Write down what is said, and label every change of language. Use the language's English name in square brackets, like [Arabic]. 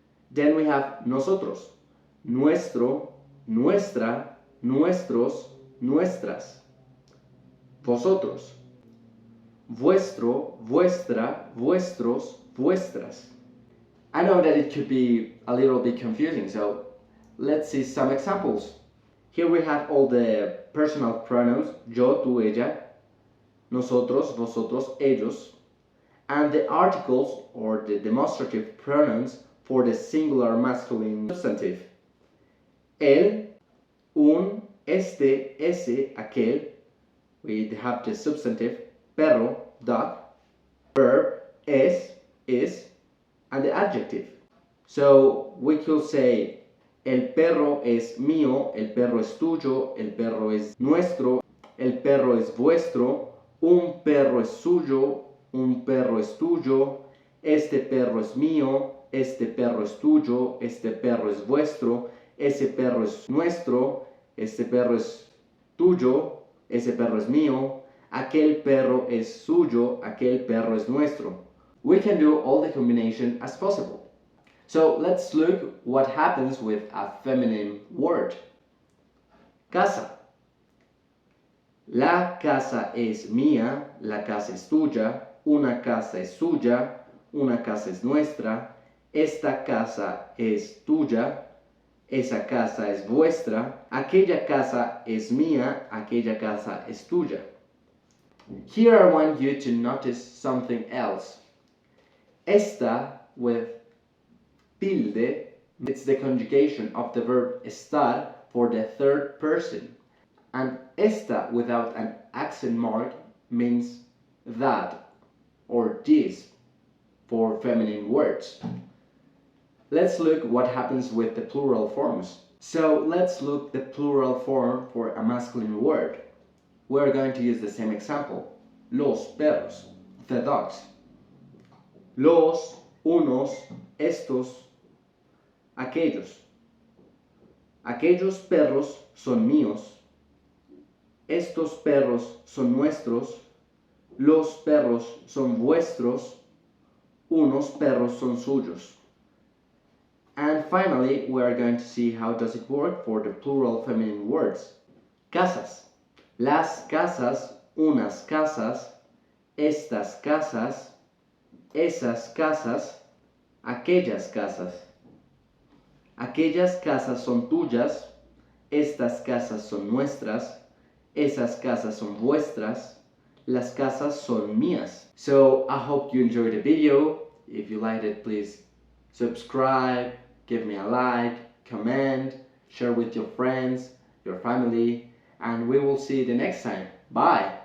[English] Then we have nosotros, nuestro, nuestra, nuestros, nuestras. [Spanish] Vosotros, vuestro, vuestra, vuestros, vuestras. [English] I know that it could be a little bit confusing, so let's see some examples. Here we have all the personal pronouns, yo, tú, ella, nosotros, vosotros, ellos, and the articles or the demonstrative pronouns for the singular masculine substantive. [Spanish] El, un, este, ese, aquel. [English] We have the substantive, perro, dog, verb, es, is, and the adjective. So we could say [Spanish] el perro es mío, el perro es tuyo, el perro es nuestro, el perro es vuestro, un perro es suyo, un perro es tuyo, este perro es mío, este perro es tuyo, este perro es vuestro, ese perro es nuestro, este perro es tuyo, ese perro es mío, aquel perro es suyo, aquel perro es nuestro. [English] We can do all the combination as possible. So let's look what happens with a feminine word. [Spanish] Casa. La casa es mía, la casa es tuya, una casa es suya, una casa es nuestra, esta casa es tuya, esa casa es vuestra, aquella casa es mía, aquella casa es tuya. [English] Here I want you to notice something else. Esta with tilde, it's the conjugation of the verb estar for the third person. And esta without an accent mark means that or this for feminine words. Let's look what happens with the plural forms. So let's look the plural form for a masculine word. We're going to use the same example. [Spanish] Los perros, the dogs. Los, unos, estos, aquellos. Aquellos perros son míos. Estos perros son nuestros. Los perros son vuestros. Unos perros son suyos. [English] And finally, we are going to see how does it work for the plural feminine words. [Spanish] Casas. Las casas, unas casas, estas casas, esas casas, aquellas casas. Aquellas casas son tuyas, estas casas son nuestras, esas casas son vuestras, las casas son mías. [English] So I hope you enjoyed the video. If you liked it, please subscribe, give me a like, comment, share with your friends, your family, and we will see you the next time. Bye!